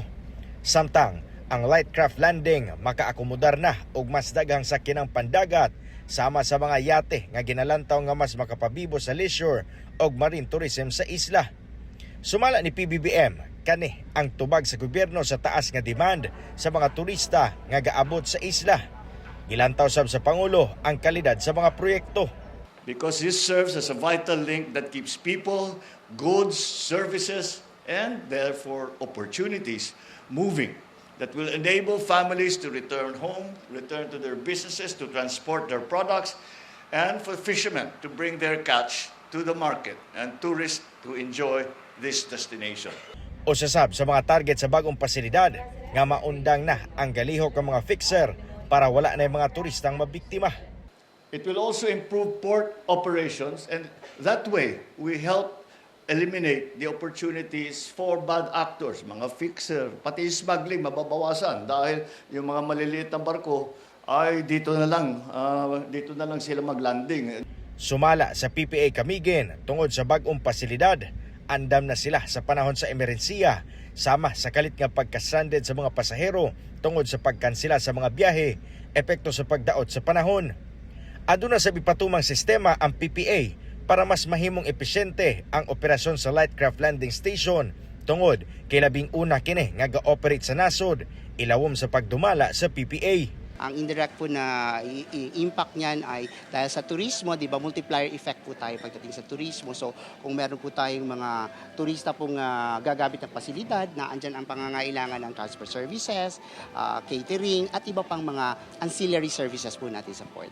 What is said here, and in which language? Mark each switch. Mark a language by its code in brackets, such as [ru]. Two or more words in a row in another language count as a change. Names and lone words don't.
[ceb] Samtang ang Lightcraft Landing makaakomodar na og mas daghang sakyanang pandagat sama sa mga yate nga ginalantaw nga mas makapabibo sa leisure og [en] marine tourism [ceb] sa isla. Sumala ni PBBM kani ang tubag sa gobyerno sa taas nga demand sa mga turista nga gaabot sa isla. Gilantaw sab sa Pangulo ang kalidad sa mga proyekto. [en] Because this serves as a vital link that keeps people, goods, services, and therefore opportunities moving that will enable families to return home, return to their businesses, to transport their products, and for fishermen to bring their catch to the market and tourists to enjoy this destination. [ceb] O sasab sa mga target sa bagong pasilidad nga maundang na ang galihok ng mga fixer para wala na [tl] yung mga turistang mabiktima. [en] It will also improve port operations, and that way we help eliminate the opportunities for bad actors, [tl] mga fixer, pati smuggling mababawasan dahil yung mga maliliit na barko ay dito na lang sila maglanding. [ceb] Sumala sa PPA Camiguin tungod sa bagong pasilidad, andam na sila sa panahon sa emerhensiya sama sa kalit nga pagka-stranded sa mga pasahero tungod sa pagkansela sa mga biyahe, epekto sa pagdaot sa panahon. Aduna sa ipatumang sistema ang PPA para mas mahimong epesyente ang operasyon sa Lightcraft Landing Station tungod kay labing una kini nga ga-operate sa nasod, ilawom sa pagdumala sa PPA. [tl] Ang indirect po na impact niyan ay dahil sa turismo, di ba, [en] multiplier effect [tl] po tayo pagdating sa turismo. So kung meron po tayong mga turista pong gagamit ng pasilidad, na andyan ang pangangailangan ng [en] transport services, [tl] catering, at iba pang mga [en] ancillary services [tl] po natin sa port.